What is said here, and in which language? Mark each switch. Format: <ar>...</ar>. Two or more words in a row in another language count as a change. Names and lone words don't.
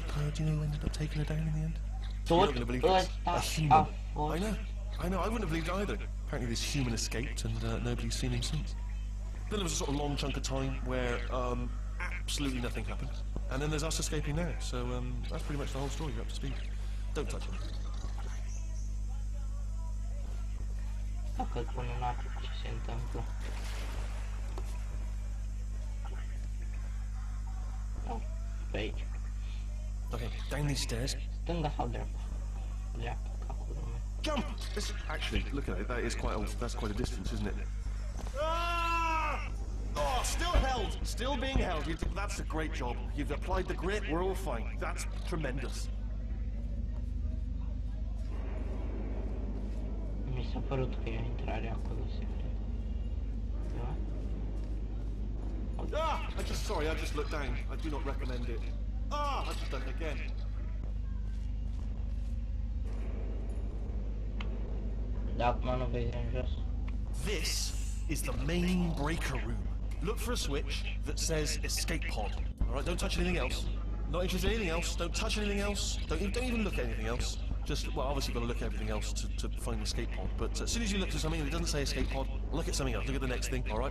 <en>Taking her down in the end? You're not going to believe this. A human. I know. I wouldn't have believed it either. Apparently this human escaped and nobody's seen him since. Then there was a sort of long chunk of time where absolutely nothing happened. And then there's us escaping now. So that's pretty much the whole story. You're up to speed. Don't touch it.</en> <ro>Dacă îl pun în apă, ce se întâmplă? Oh, pe aici.</ro> <en>Okay, down these stairs.</en> <ro>Stânga sau dreapta? Dreapta, capul meu.</ro> <en>Jump! Actually, look at it. That's quite a distance, isn't it? Ah! Oh, still held. Still being held. That's a great job. You've applied the grit. We're all fine. That's tremendous.</en> <ro>Mi s-a părut că e o intrare acolo secret.</ro> <en>Ah! Sorry, I just looked down. I do not recommend it. Ah! I've just done it again.</en> <ro>Da, acum nu vezi în jos.</ro> <en>This is the main breaker room. Look for a switch that says escape pod. Alright, don't touch anything else. Not interested in anything else. Don't touch anything else. Don't even look at anything else. Just, well, obviously you've got to look at everything else to find the escape pod. But as soon as you look to something and it doesn't say escape pod, Look at something else. Look at the next thing, all right?</en>